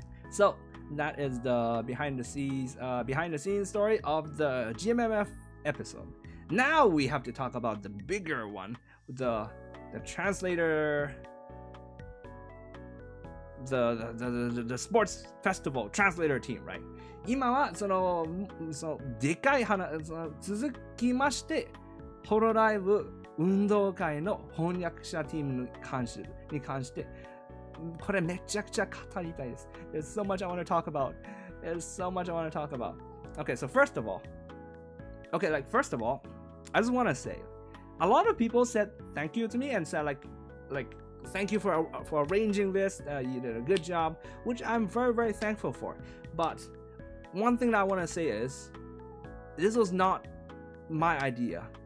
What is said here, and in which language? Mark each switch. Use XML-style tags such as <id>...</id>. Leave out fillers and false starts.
<en>So that is the behind the scenes story of the GMMF episode. Now we have to talk about the bigger one, the translator, the sports festival translator team, right?</en> <ja>今はでかい続きましてホロライブ運動会の翻訳者チームに関してこれめちゃくちゃ語りたいです。</ja> <en>There's so much I want to talk about. Okay, so first of all, I just want to say, a lot of people said thank you to me and said like thank you for arranging this. You did a good job, which I'm very very thankful for. But one thing that I want to say is, this was not my idea.</en>